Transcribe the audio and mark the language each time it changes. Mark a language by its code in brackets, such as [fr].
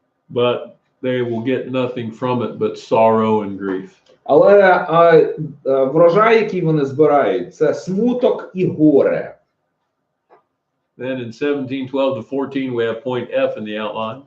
[en] But they will get nothing from it but sorrow and grief. [uk] Але врожай, який вони збирають, це смуток і горе. [en] Then in 17:12 to 14 we have point F in the outline.